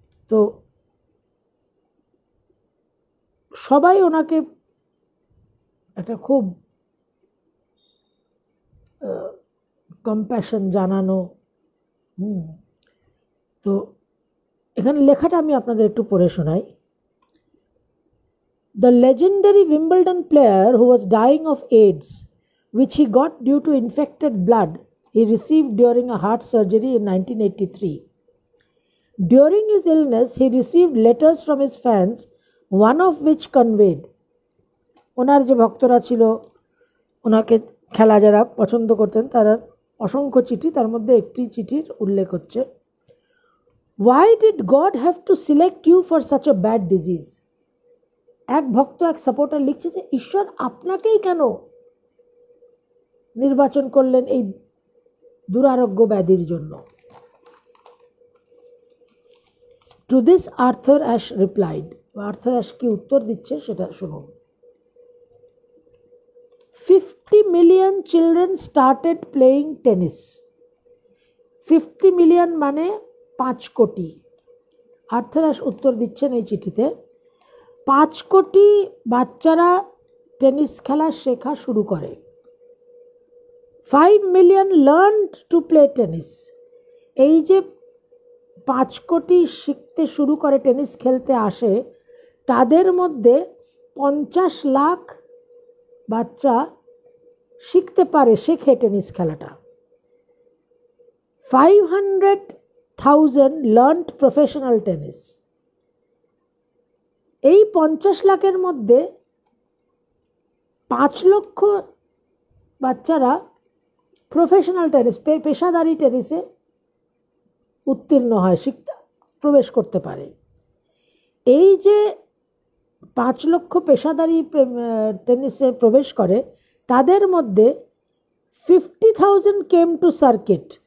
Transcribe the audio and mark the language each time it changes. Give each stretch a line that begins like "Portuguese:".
Bangla: তো সবাই ওনাকে একটা খুব কম্প্যাশন জানানো। তো এখানে লেখাটা আমি আপনাদের একটু পড়ে শোনাই।
English: The legendary Wimbledon player who was dying of AIDS, which he got due to infected blood he received during a heart surgery in 1983. During his illness, he received letters from his fans, one of which conveyed,
Bangla: ওনার যে ভক্তরা ছিল, ওনাকে খেলা যারা পছন্দ করতেন, তারা অসংখ্য চিঠি, তার মধ্যে একটি চিঠির উল্লেখ হচ্ছে,
English: Why did God have to select you for such a bad disease?
Bangla: এক ভক্ত, এক সাপোর্টার লিখছে যে ঈশ্বর আপনাকেই কেন নির্বাচন করলেন এই দুরারোগ্য ব্যাধির জন্য।
English: to this Arthur Ashe replied,
Bangla: Arthur ash কি উত্তর দিচ্ছে সেটা শুনুন।
English: 50 million children started playing tennis.
Bangla: 50 million মানে 5 কোটি। আর্থার অ্যাশ উত্তর দিচ্ছেন এই চিঠিতে, 5 কোটি বাচ্চারা টেনিস খেলা শেখা শুরু করে।
English: 5 million learned to play tennis.
Bangla: এই যে 5 কোটি শিখতে শুরু করে, টেনিস খেলতে আসে, তাদের মধ্যে 50 লাখ বাচ্চা শিখতে পারে, শেখে টেনিস খেলাটা।
English: 500,000 learned professional tennis.
Bangla: এই 50 লাখের মধ্যে 5 লক্ষ বাচ্চারা প্রফেশনাল টেনিস, পেশাদারি টেনিসে উত্তীর্ণ হয়, শিখতে প্রবেশ করতে পারে। এই যে 5 লক্ষ পেশাদারি টেনিসে প্রবেশ করে, তাদের মধ্যে 50,000
English: Came to circuit.